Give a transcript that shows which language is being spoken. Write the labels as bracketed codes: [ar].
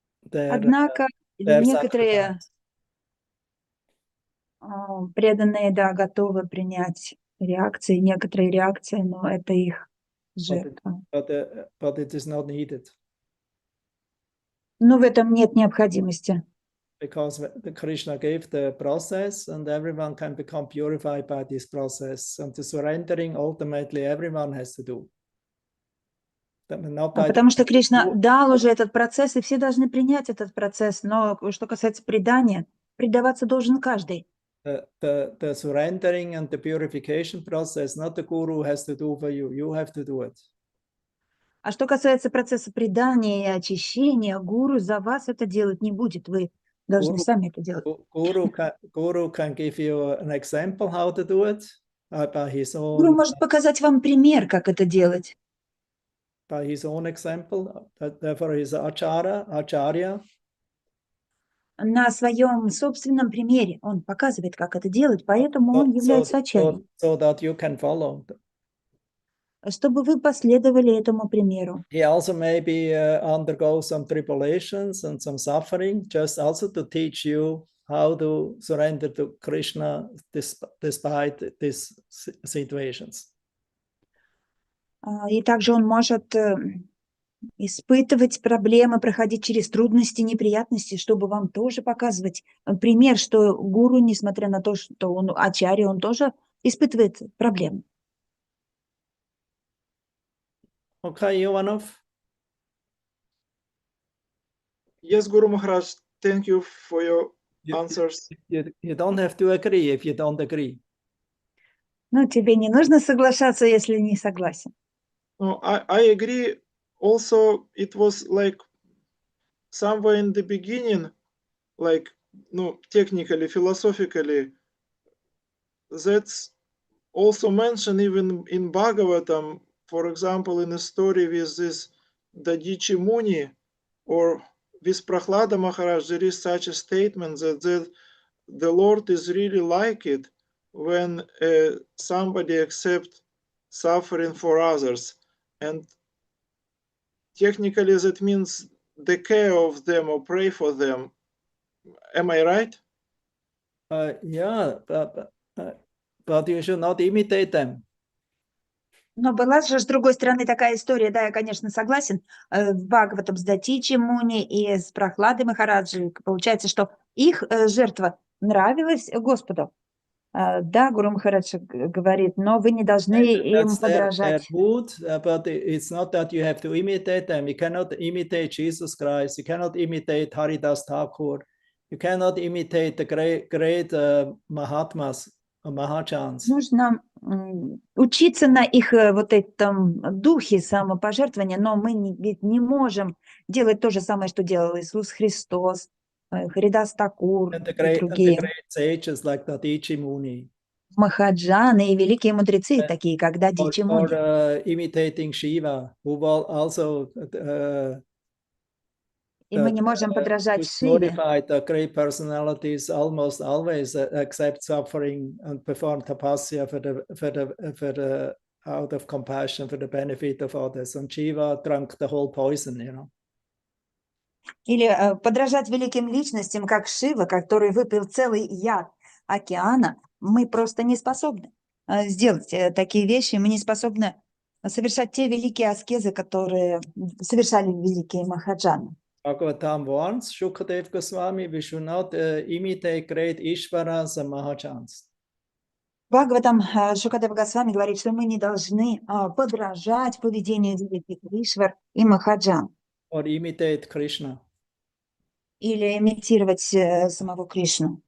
[ru] Однако некоторые преданные, да, готовы принять реакции, некоторые реакции, но это их жертва. [en] But it is not needed. [ru] Но в этом нет необходимости. [en] Because Krishna gave the process and everyone can become purified by this process. And the surrendering, ultimately, everyone has to do. [ru] Потому что Кришна дал уже этот процесс, и все должны принять этот процесс. Но что касается предания, предаваться должен каждый. [en] The surrendering and the purification process, not the guru has to do for you. You have to do it. [ru] А что касается процесса предания и очищения, гуру за вас это делать не будет. Вы должны сами это делать. [en] Guru can give you an example how to do it by his own. [ru] Гуру может показать вам пример, как это делать. [en] By his own example, therefore he's acharya. [ru] На своем собственном примере он показывает, как это делать, поэтому он является ачарьей. [en] So that you can follow. [ru] Чтобы вы последовали этому примеру. [en] He also maybe undergo some tribulations and some suffering, just also to teach you how to surrender to Krishna despite these situations. [ru] И также он может испытывать проблемы, проходить через трудности, неприятности, чтобы вам тоже показывать пример, что гуру, несмотря на то, что он ачарья, он тоже испытывает проблемы. [en] Okay, Ivanov. Yes, Guru Maharaj, thank you for your answers. You don't have to agree if you don't agree. [ru] Ну, тебе не нужно соглашаться, если не согласен. [en] No, I agree. Also, it was like somewhere in the beginning, like, no, technically, philosophically, that's also mentioned even in Bhagavatam, for example, in a story with this Dadichi Muni or with Prahlada Maharaj, there is such a statement that the Lord is really like it when somebody accepts suffering for others. And technically that means the care of them or pray for them. Am I right? Yeah, but you should not imitate them. [ru] Но была же с другой стороны такая история, да, я, конечно, согласен, в Бхагаватам с Датичи Муни и с Прохладой Махараджи. Получается, что их жертва нравилась Господу. Да, Гуру Махарадж говорит, но вы не должны им подражать. [en] They're good, but it's not that you have to imitate them. You cannot imitate Jesus Christ. You cannot imitate Haridas Thakur. You cannot imitate the great Mahatmas, Mahajans. [ru] Нужно учиться на их вот этом духе самопожертвования, но мы ведь не можем делать то же самое, что делал Иисус Христос, Харидас Такур и другие. [en] And the great sages like Dadichi Muni. [ru] Махаджаны и великие мудрецы, такие как Дадичи Муни. [en] Or imitating Shiva, who will also [ru] И мы не можем подражать Шиве. [en] the great personalities almost always accept suffering and perform tapasya for the out of compassion for the benefit of others. And Shiva drank the whole poison, you know. [ru] Или подражать великим личностям, как Шива, который выпил целый яд океана. Мы просто не способны сделать такие вещи. Мы не способны совершать те великие аскезы, которые совершали великие махаджаны. [en] Bhagavatam warns Shukadev Goswami, we should not imitate great Ishvaras and Mahajans. [ru] Бхагаватам Шукадев Госвами говорит, что мы не должны подражать поведению великих Ишвар и Махаджан. [en] Or imitate Krishna. [ru] Или имитировать самого Кришну.